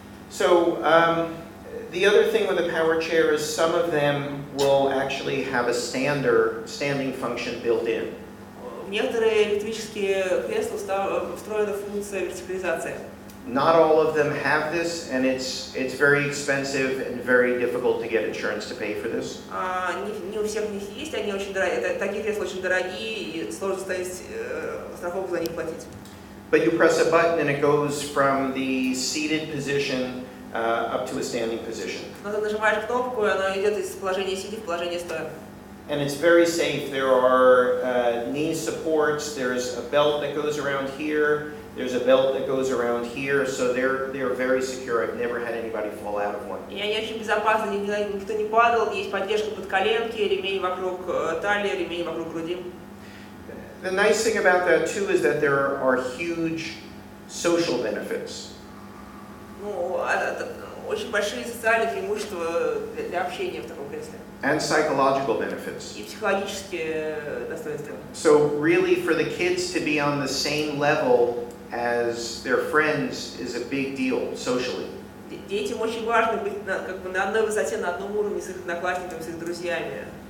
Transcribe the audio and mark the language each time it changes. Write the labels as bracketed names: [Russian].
[English] So the other thing with a power chair is some of them will actually have a standing function built in. [Russian] В некоторые электрические кресла встроена функция вертикализации. [English] Not all of them have this, and it's very expensive and very difficult to get insurance to pay for this. [Russian] Не у всех них есть, они очень дорогие. Такие кресла очень дорогие, и сложно ставить страховку за них платить. [English] But you press a button and it goes from the seated position up to a standing position. [Russian] Но ты нажимаешь кнопку, и она идет из положения сидя в положение стоя. [English] And it's very safe. There are knee supports. There's a belt that goes around here. There's a belt that goes around here. So they're very secure. I've never had anybody fall out of one. [Russian] И они очень безопасны, никто не падал, есть поддержка под коленки, ремень вокруг талии, ремень вокруг груди. [English] The nice thing about that too is that there are huge social benefits. [Russian] Ну, очень большие социальные преимущества для общения в таком кресле. [English] And psychological benefits. [Russian] И психологические достоинства. [English] So really for the kids to be on the same level as their friends is a big deal socially. [Russian] Детям очень важно быть на одной высоте, на одном уровне с их одноклассниками, с их друзьями.